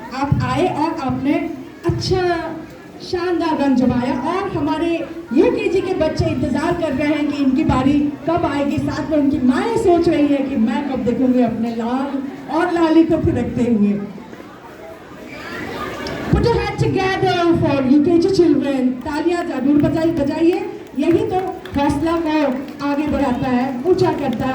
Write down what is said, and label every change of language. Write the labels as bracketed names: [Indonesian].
[Hindi] आप आए और आपने अच्छा शानदार रंग जमाया, और हमारे यूकेजी के बच्चे इंतजार कर रहे हैं कि इनकी बारी कब आएगी। साथ में उनकी माएँ सोच रही है कि मैं कब देखूंगी अपने लाल और लाली को थिरकते हुए। [English] Put your hand together for UKG children। [Hindi] तालियां जरूर बजाइए, यही तो हौसला को आगे बढ़ाता है, ऊंचा करता है।